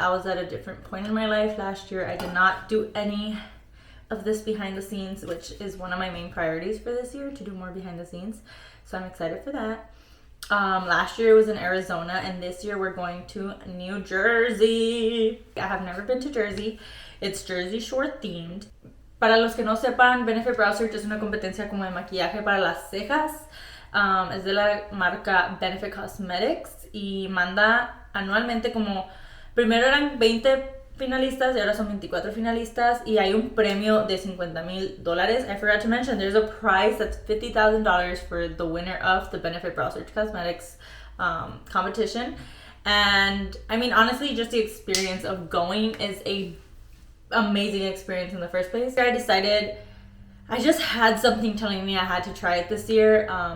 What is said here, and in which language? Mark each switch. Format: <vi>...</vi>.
<en>I was at a different point in my life last year. I did not do any of this behind the scenes, which is one of my main priorities for this year, to do more behind the scenes. So I'm excited for that. Last year it was in Arizona, and this year we're going to New Jersey. I have never been to Jersey. It's Jersey Shore themed.</en> <es>Para los que no sepan, Benefit Brow Search es una competencia como de maquillaje para las cejas. Es de la marca Benefit Cosmetics y manda anualmente como, primero eran 20 finalistas y ahora son 24 finalistas, y hay un premio de $50,000.</es> <en>I forgot to mention there's a prize that's $50,000 for the winner of the Benefit Brow Search Cosmetics competition. And I mean, honestly, just the experience of going is a amazing experience in the first place. I decided, I just had something telling me I had to try it this year.</en>